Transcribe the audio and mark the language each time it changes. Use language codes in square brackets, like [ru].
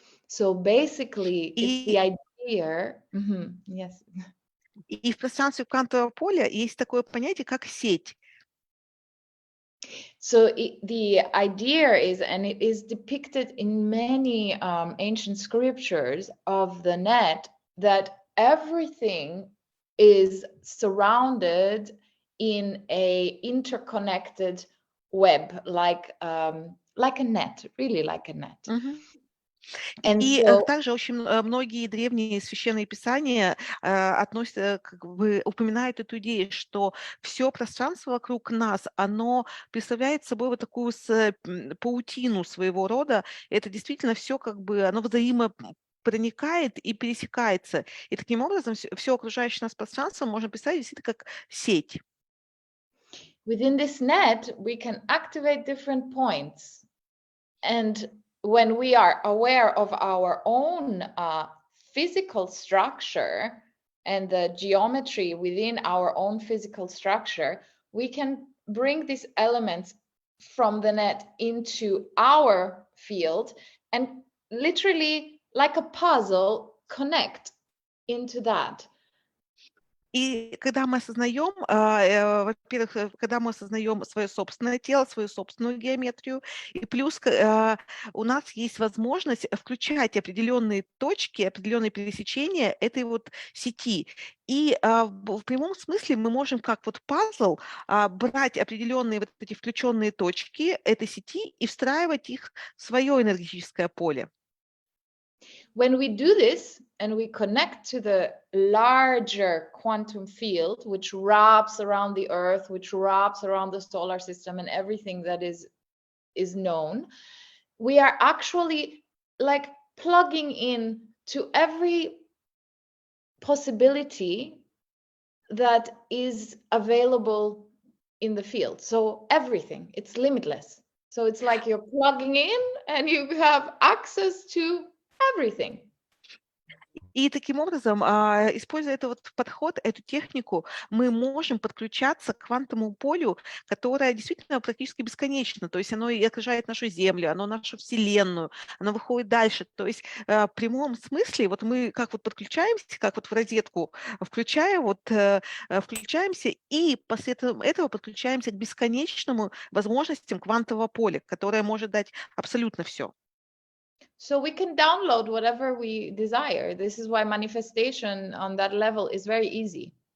[en] So basically, it's the idea. Yes. [ru] И в пространстве квантового поля есть такое понятие, как сеть. [en] So the idea is, and it is depicted in many ancient scriptures of the net, that everything is surrounded in a interconnected web, like a net, really like a net. [ru] И также очень многие древние священные писания упоминают эту идею, что все пространство вокруг нас, оно представляет собой вот такую паутину своего рода. Это действительно все как бы, оно взаимопроникает и пересекается. И таким образом все окружающее нас пространство можно представить действительно как сеть. [en] Within this net, we can activate different points. And when we are aware of our own physical structure and the geometry within our own physical structure, we can bring these elements from the net into our field and literally, like a puzzle, connect into that. [ru] И когда мы осознаем, во-первых, когда мы осознаем свое собственное тело, свою собственную геометрию, и плюс у нас есть возможность включать определенные точки, определенные пересечения этой вот сети. И в прямом смысле мы можем как вот пазл брать определенные вот эти включенные точки этой сети и встраивать их в свое энергетическое поле. [en] When we do this and we connect to the larger quantum field, which wraps around the Earth, which wraps around the solar system and everything that is known, we are actually like plugging in to every possibility that is available in the field. So everything, it's limitless. So it's like you're plugging in and you have access to everything. [ru] И таким образом, используя этот подход, эту технику, мы можем подключаться к квантовому полю, которое действительно практически бесконечно. То есть оно и окружает нашу Землю, оно нашу Вселенную, оно выходит дальше. То есть в прямом смысле вот мы как вот подключаемся, как вот в розетку включаемся, и после этого подключаемся к бесконечным возможностям квантового поля, которое может дать абсолютно все. [en] So we can download whatever we desire. This is why manifestation on that level is very easy.